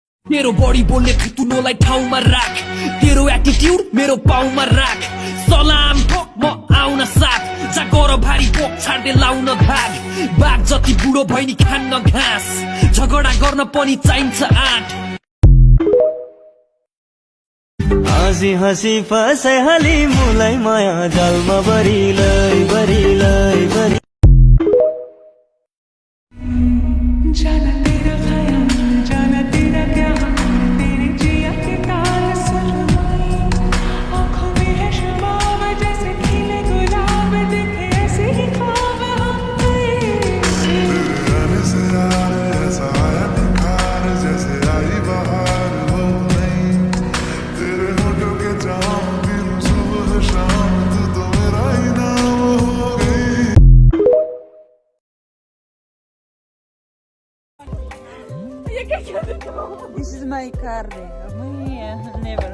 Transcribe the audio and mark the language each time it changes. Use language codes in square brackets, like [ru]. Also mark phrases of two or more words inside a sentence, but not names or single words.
[ne] तेरो बॉडी बोल्ने खुतुनोलाई ठाउँमा राख तेरो एटिट्युड मेरो पाउमा राख सलाम ठोक म आउन साथ जागर भारी पोक छाड्दै लाउन भाग बाघ जति बुढो भइनी खान्न घाँस झगडा गर्न पनि चाहिन्छ आँट हाँसी हाँसी फसे हाली मुलाई माया जालमा बरिलै बरिलै बरि [hi] जाना तेरा ख्याल जाना तेरा क्या तेरी जिया के ताल सुरमई आँखों में है शबाब जैसे खिले गुलाब दिखे ऐसे ही ख्वाब हम गाने से यार ऐसा आया निखार जैसे आई बहार हो नहीं तेरे होठों के जाम पीरूं सुबह शाम तू तो मेरा ही नाम हो गई। [en] This is my car. Never.